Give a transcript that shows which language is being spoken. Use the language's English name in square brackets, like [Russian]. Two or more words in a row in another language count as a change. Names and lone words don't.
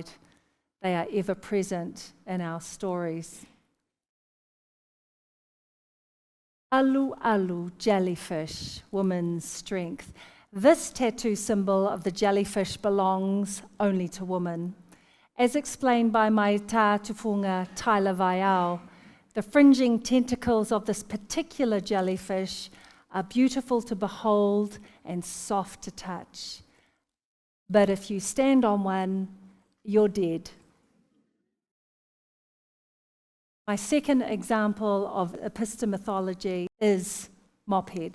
[English] They are ever present in our stories. [Samoan] Alu alu, [English] jellyfish, woman's strength. This tattoo symbol of the jellyfish belongs only to women. As explained by my [Samoan] tā tufunga [English] Tyler Vaiao, the fringing tentacles of this particular jellyfish are beautiful to behold and soft to touch. But if you stand on one, you're dead. My second example of epistemology is mophead.